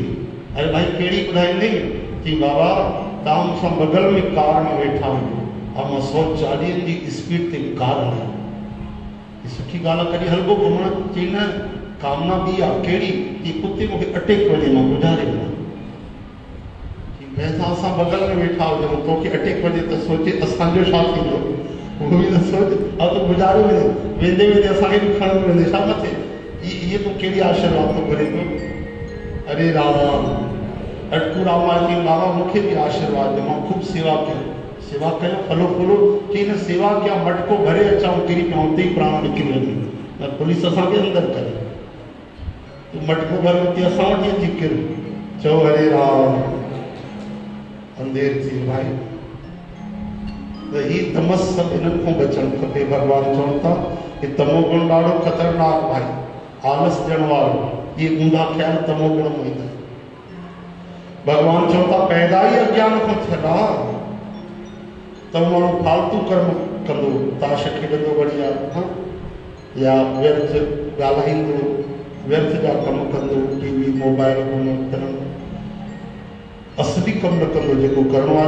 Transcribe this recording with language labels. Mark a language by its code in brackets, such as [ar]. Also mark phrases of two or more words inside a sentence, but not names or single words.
[sd] अरे भाई कहिड़ी ॿुधाईंदे? चई बाबा तव्हां मूंसां बगल में कार में वेठा आहियो ऐं मां 140 जी स्पीड ते कार हलाई। सुठी ॻाल्हि आहे, कॾहिं हलबो घुमण? चई न, कामना बि आहे। कहिड़ी? कि कुते मूंखे अटैक वञे, मां गुज़ारे वञा। असां बगल में वेठा हुजूं, तोखे अटैक वञे त सोचे असांजो छा थींदो, उहो बि न सोच। अब तो गुज़ारे वञे, वेंदे वेंदे असांखे बि खणंदो वेंदे, छा मथे? इहे तूं कहिड़ी आशीर्वाद थो करे पियो? अरे राम। अटकू रामा जी बाबा मूंखे भी आशीर्वाद दे, मां खूब सेवा कयो, सेवा कयो फलो फूलो कि न सेवा क्या मटको भरे अचाऊं किरी पिया उते ही प्राण निकिरी वञे, न पुलिस असांखे अंदर करे, तूं मटको भर उते असां वटि अची किर, चओ हरे राम, अंधेर थी भाई। त ही तमस सब इन्हनि खां बचणु खपे। भगवान चवनि था कि तमोगुण ॾाढो ख़तरनाक भाई, आलस ॾियण वारो, ये ऊंधा ख्याल तमोगुण में ईंदा। भगवान चवनि था पैदा ई अज्ञान खां थियल आहे, त माण्हू फालतू कर्म कंदो, ताश खेॾंदो बढ़िया, या व्यर्थ ॻाल्हाईंदो, व्यर्थ जा कम कंदो, टीवी मोबाइल में असली कम न कंदो जेको करिणो आहे।